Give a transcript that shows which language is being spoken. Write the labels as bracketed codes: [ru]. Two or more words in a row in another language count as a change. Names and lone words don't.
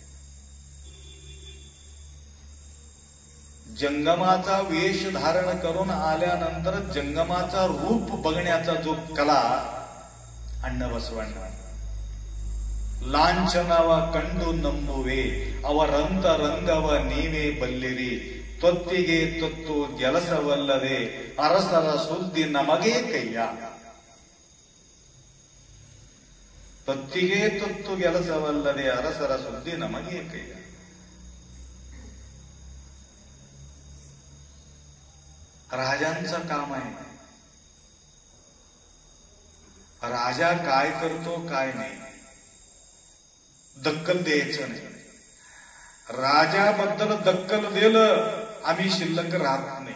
[mr] जंगमाचा वेश धारण करून आल्यानंतर जंगमाचा रूप बघण्याचा जो कला अण्णा बसवण्णा [kn] ಲಾಂಛನವ ಕಂಡು ನಂಬುವೆ ಅವರಂತ ರಂಗವ ನೀವೇ ಬಲ್ಲಿರಿ ತೊತ್ತಿಗೆ ತೊತ್ತು ಗೆಲಸವಲ್ಲದೆ ಅರಸರ ಸುದ್ದಿ ನಮಗೆ ಕೈಯ. ತೊತ್ತಿಗೆ ತೊತ್ತು ಗೆಲಸವಲ್ಲದೆ ಅರಸರ ಸುದ್ದಿ ನಮಗೆ ಕೈಯ. [mr] राजांचं काम आहे. राजा काय करतो काय नाही दक्कल द्यायचं नाही. राजाबद्दल दक्कल दिलं आम्ही शिल्लक राहत नाही.